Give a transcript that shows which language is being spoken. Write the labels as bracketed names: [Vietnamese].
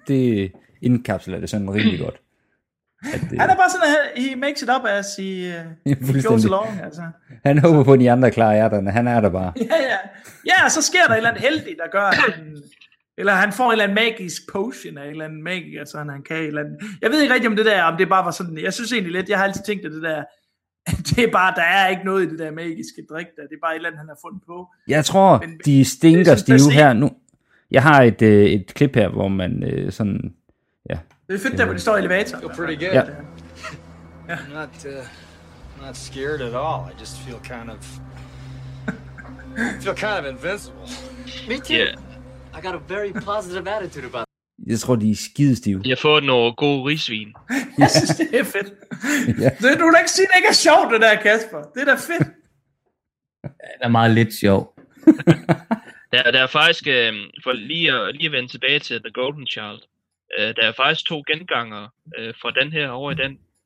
[Danish] Og det indkapsler det sådan rigtig godt. Han er bare sådan, at [English] he makes it up as he, he goes along. [Danish] Altså. Han håber på, at de andre klarer hjerterne. Han er der bare. Ja, ja. Ja, så sker der et eller andet heldigt, der gør, at han får en eller anden magisk potion af en eller anden magiker, sådan han kan. Eller anden. Jeg ved ikke rigtig, om det der, om det bare var sådan. Jeg synes egentlig lidt, jeg har altid tænkt, at det der, det er bare, der er ikke noget i det der magiske drik der. Det er bare et eller andet, han har fundet på. Jeg tror, men, de stinker stive her nu. Jeg har et klip her, hvor man sådan, ja. Det er fedt, der hvor de står i elevatoren. [English] You're pretty good. Yeah. I'm not scared at all. I just feel kind of invincible. Me too. Yeah. I got a very positive attitude about it. [Danish] Jeg tror, de er skidestive. Jeg får nogle gode risvin. Jeg synes, det er fedt. Yeah. Du kan da ikke sige, det ikke er sjovt, det der, Kasper. Det er da fedt. Det er meget lidt sjovt. Der er faktisk, for lige at vende tilbage til The Golden Child, der er faktisk to genganger fra den her over i den.